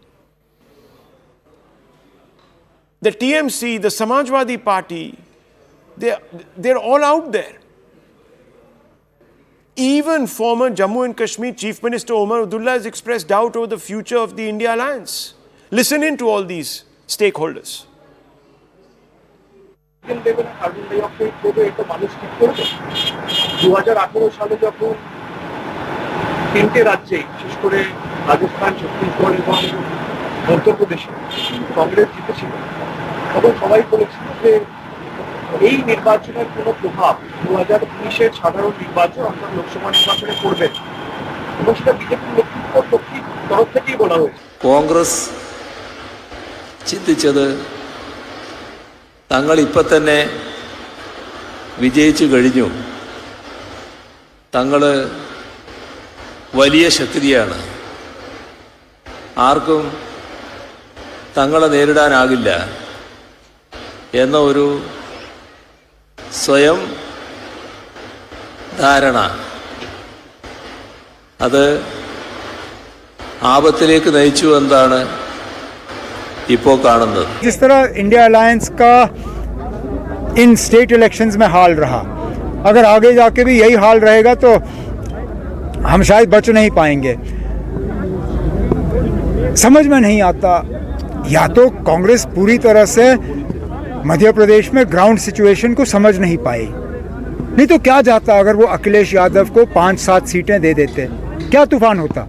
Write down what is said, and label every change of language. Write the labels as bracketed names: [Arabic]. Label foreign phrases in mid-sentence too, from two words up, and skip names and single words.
[English] The TMC, the Samajwadi Party, they're all out there. Even former Jammu and Kashmir Chief Minister Omar Abdullah has expressed doubt over the future of the India alliance. Listen in to all these stakeholders. [Bangla] তিনটে রাজ্যে বিশেষ করে রাজস্থান, ছত্তিশগড় এবং মধ্যপ্রদেশে কংগ্রেস জিতেছিল, তখন সবাই বলেছিল যে এই নির্বাচনের কোনো প্রভাব 2019-এর সাধারণ নির্বাচন অর্থাৎ লোকসভা নির্বাচনে পড়বে এবং সেটা বিজেপির নেতৃত্ব তরফ থেকেই বলা হয়েছে। [Malayalam] കോൺഗ്രസ് ചിന്തിച്ചത് തങ്ങൾ ഇപ്പം തന്നെ വിജയിച്ചു കഴിഞ്ഞു, തങ്ങൾ വലിയ ശക്തിയാണ്, ആർക്കും തങ്ങളെ നേരിടാനാകില്ല എന്ന ഒരു സ്വയം ധാരണ, അത് ആപത്തിലേക്ക് നയിച്ചു എന്നാണ് ഇപ്പോൾ കാണുന്നത്. [Hindi] जिस तरह इंडिया अलायंस का इन [English] state elections [Hindi] में हाल रहा, अगर आगे जाके भी यही हाल रहेगा तो हम शायद बच नहीं पाएंगे. समझ में नहीं आता, या तो कांग्रेस पूरी तरह से मध्य प्रदेश में [English] ground situation [Hindi] को समझ नहीं पाई, नहीं तो क्या जाता अगर वो अखिलेश यादव को 5-7 सीटें दे देते, क्या तूफान होता.